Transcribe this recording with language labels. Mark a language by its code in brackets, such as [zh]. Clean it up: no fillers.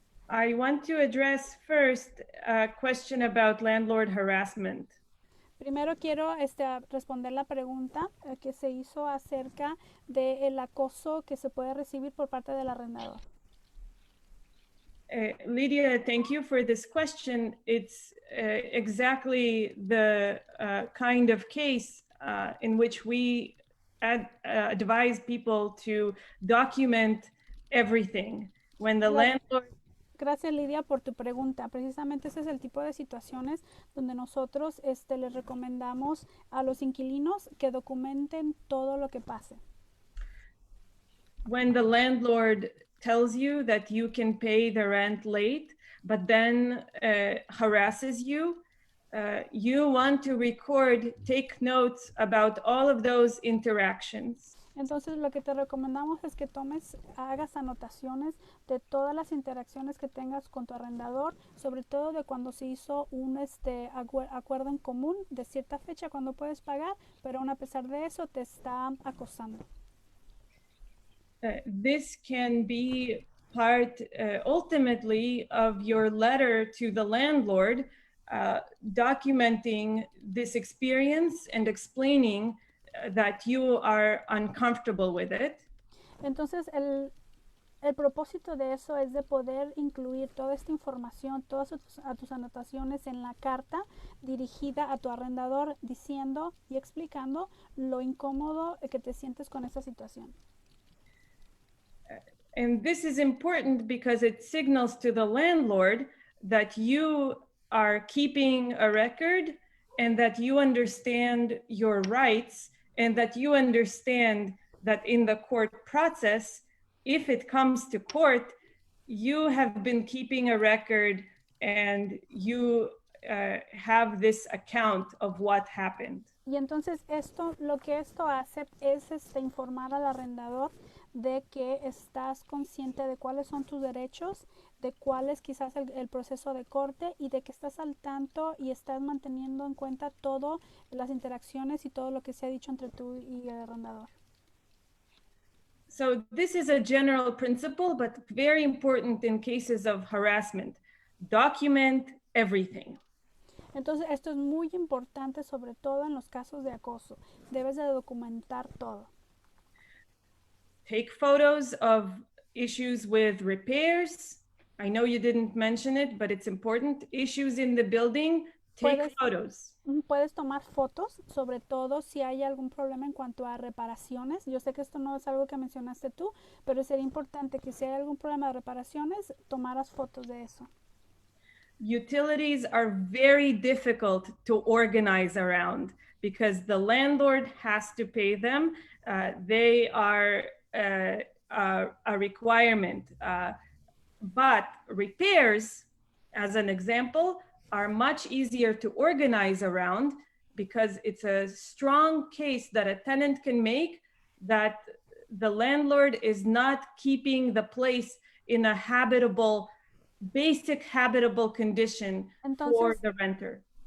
[en] I want to address first a question about landlord harassment. [es] Primero quiero responder la pregunta que se hizo acerca del acoso que se puede recibir por parte del arrendador. [en] Lydia, thank you for this question. It's exactly the kind of case in which we advise people to document everything. When the landlord... [es] Gracias, Lidia, por tu pregunta. Precisamente ese es el tipo de situaciones donde nosotros les recomendamos a los inquilinos que documenten todo lo que pase. [en] When the landlord tells you that you can pay the rent late, but then harasses you, you want to record, take notes about all of those interactions. [es] Entonces lo que te recomendamos es que hagas anotaciones de todas las interacciones que tengas con tu arrendador, sobre todo de cuando se hizo un acuerdo en común de cierta fecha cuando puedes pagar, pero aún a pesar de eso te está acosando. [en] This can be part ultimately of your letter to the landlord, documenting this experience and explaining that you are uncomfortable with it. [es] Entonces el propósito de eso es de poder incluir toda esta información, todas tus anotaciones en la carta dirigida a tu arrendador diciendo y explicando lo incómodo que te sientes con esta situación. [en] And this is important because it signals to the landlord that you are keeping a record and that you understand your rights and that you understand that in the court process, if it comes to court, you have been keeping a record and you have this account of what happened. [es] Y entonces lo que esto hace es informar al arrendador de que estás consciente de cuáles son tus derechos de cuál es quizás el proceso de corte y de que estás al tanto y estás manteniendo en cuenta todo, las interacciones y todo lo que se ha dicho entre tú y el arrendador. [en] So this is a general principle, but very important in cases of harassment. Document everything. [es] Entonces, esto es muy importante, sobre todo en los casos de acoso. Debes de documentar todo. [en] Take photos of issues with repairs. I know you didn't mention it, but it's important. Issues in the building, take photos. [es] Puedes tomar fotos, sobre todo si hay algún problema en cuanto a reparaciones. Yo sé que esto no es algo que mencionaste tú, pero sería importante que si hay algún problema de reparaciones, tomaras fotos de eso. [en] Utilities are very difficult to organize around because the landlord has to pay them. They are a requirement. But repairs, as an example, are much easier to organize around because it's a strong case that a tenant can make that the landlord is not keeping the place in a basic habitable condition for the renter.